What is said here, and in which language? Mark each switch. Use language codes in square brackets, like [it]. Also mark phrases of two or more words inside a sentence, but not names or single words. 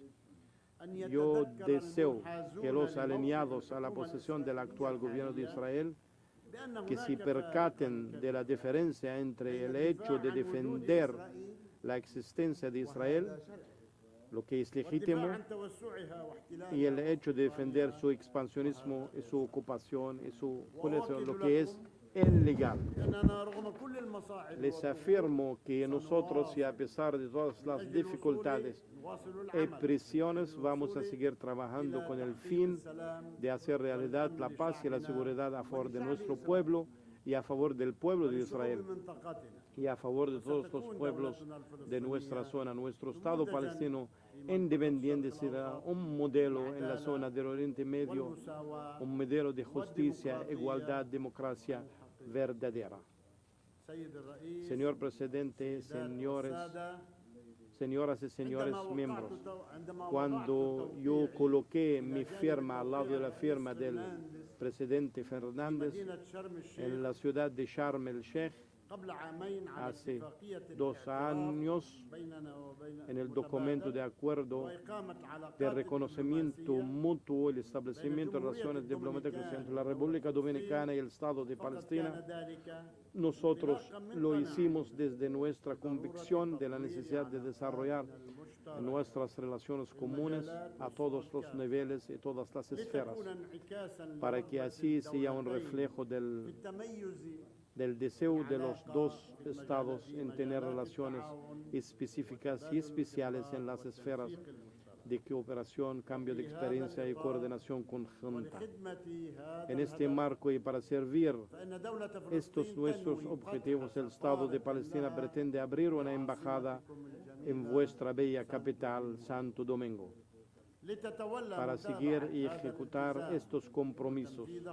[es] Yo deseo que los alineados a la posición del actual gobierno de Israel que se percaten de la diferencia entre el hecho de defender la existencia de Israel lo que es legítimo, [ar] والدفاع عن توسعها واحتلالها [es] y el hecho de defender su expansionismo y su ocupación y lo que es ilegal. [ar] لأننا رغم كل المصاعب [es] Les afirmo que nosotros, y a pesar de todas las dificultades [ar] نواصل [es] y [ar] العمل [es] prisiones, vamos a seguir trabajando con el fin de hacer realidad la paz y la seguridad a favor de nuestro pueblo y a favor del pueblo de Israel [ar] منطقتنا [es] y a favor de todos los pueblos de nuestra zona. Nuestro Estado palestino independiente será un modelo en la zona del Oriente Medio, [ar] والمساواة. [es] un modelo de justicia, igualdad, democracia verdadera. [ar] سيد الرئيس [es] Señor presidente, señores, [ar] السادة، [es] señoras y señores [ar] عندما [es] miembros, [ar] وقعت عندما [es] cuando [ar] وضعت [es] yo [ar] توقيعي [es] coloqué mi firma al lado de la firma del presidente Fernández [ar] مدينة شرم الشيخ [es] en la ciudad de Sharm el Sheikh [ar] قبل عامين على [es] hace [ar] اتفاقية [es] 2 [ar] الاعتراف [es] años [ar] بيننا وبين [es] en el documento de acuerdo [ar] وإقامة علاقات [es] de reconocimiento [ar] دبلوماسية [es] mutuo y el establecimiento de relaciones diplomáticas entre la República Dominicana y el Estado de [ar] فقد [es] Palestina. [ar] كان ذلك [es] Nosotros lo hicimos desde nuestra convicción de la necesidad de desarrollar nuestras relaciones comunes a todos los niveles y todas las esferas, [ar] لتكون انعكاسا [es] para que así sea un reflejo del deseo de los dos estados en tener relaciones específicas y especiales en las esferas de cooperación, cambio de experiencia y coordinación conjunta. En este marco y para servir estos nuestros objetivos, el Estado de Palestina pretende abrir una embajada en vuestra bella capital, Santo Domingo, para seguir y ejecutar estos compromisos.